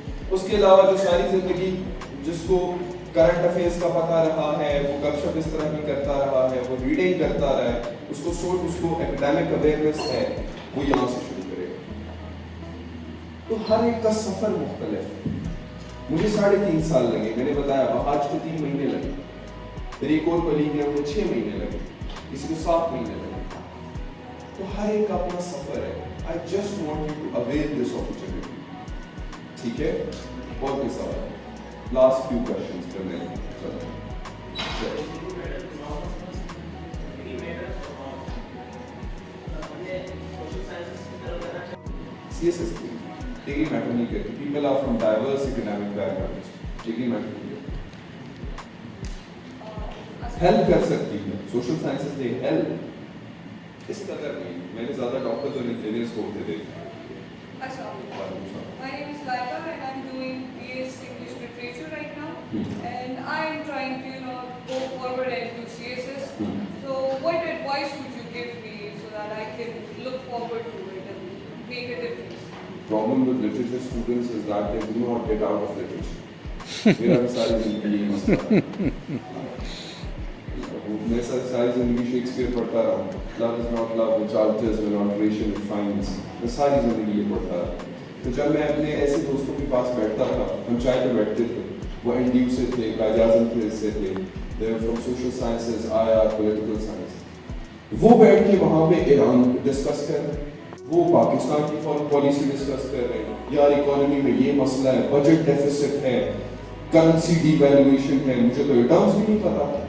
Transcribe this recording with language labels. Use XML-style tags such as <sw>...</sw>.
<ur>اس کے علاوہ جو ساری زندگی جس کو کرنٹ افیئرس کا پتہ رہا ہے, وہ گپ شپ اس طرح کی کرتا رہا ہے, وہ ریڈنگ کرتا رہا ہے, اس کو ایکڈیمک اویئرنیس ہے, وہ یہاں سے شروع کرے گا. تو ہر ایک کا سفر مختلف ہے. مجھے 3.5 سال لگے, میں نے بتایا آج کو 3 مہینے لگے, میری ایک اور کلیگ ہے انہیں 6 مہینے لگے, کسی کو 7 مہینے لگے. تو ہر ایک کا اپنا سفر ہے.</ur> <en>I just want you to avail this opportunity.</en> <ur>ٹھیک ہے, اور کوئی سوال؟</ur> <en>last few questions</en> <ur>کرنے ہیں. سی ایس ایس کی ڈگری میٹر نہیں کرتی.</ur> <en>people are from diverse economic backgrounds,</en> <ur>degree metre نہیں کرتی. ہیلپ کر سکتی ہے</ur> <en>social sciences they help,</en> <ur>اس قدر نہیں. میں نے زیادہ ڈاکٹرز اور انجینئرز کو ہوتے دیکھا.</ur> <en>My name is Laika and I'm doing BS English Literature right now. And I'm trying to, go forward and do CSS. So what advice would you give me so that I can look forward to it and make a difference? Problem with literature students is that they do not get out of literature.</en> <ur>میرا ساری زندگی یہی مسئلہ. میں ساری زندگی Shakespeare پڑھتا رہا ہوں.</ur> <en>Love is not love, which alters when alteration defines.</en> <ur>میں ساری زندگی یہ پڑھتا رہا. تو جب میں اپنے ایسے دوستوں کے پاس بیٹھتا تھا, ہم چائے پہ بیٹھتے تھے, وہ این ڈی یو سے تھے, قائد اعظم سے تھے,</ur> <en>they were from social sciences, IR, political science.</en> <ur>وہ بیٹھ کے وہاں پہ ایران ڈسکس کر رہے ہیں, وہ پاکستان کی فارن پالیسی ڈسکس کر رہے ہیں, یار اکانومی میں یہ مسئلہ ہے, بجٹ ڈیفیسٹ ہے, کرنسی ڈی ویلویشن ہے, مجھے تو یہ ٹرمز بھی نہیں پتا.</ur>